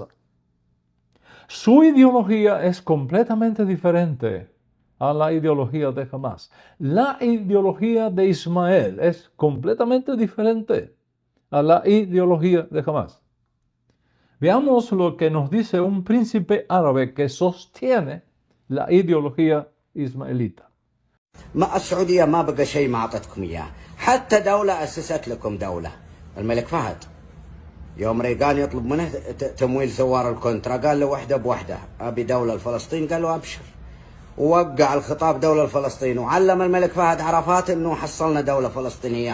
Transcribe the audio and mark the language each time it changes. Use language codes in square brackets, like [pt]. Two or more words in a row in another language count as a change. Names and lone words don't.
[es] Su ideología es completamente diferente a la ideología de Hamás. La ideología de Ismael es completamente diferente a la ideología de Hamás. Veamos lo que nos dice un príncipe árabe que sostiene la ideología ismaelita. [ar] ما السعودية ما بقى شيء ما أعطتكم إياه، حتى دولة أسست لكم دولة، الملك فهد. يوم ريغان يطلب منه تمويل ثوار الكونترا قال له وحدة بوحدة أبي دولة لفلسطين، قال له أبشر. ووقع الخطاب دولة لفلسطين، وعلم الملك فهد عرفات إنه حصلنا دولة فلسطينية.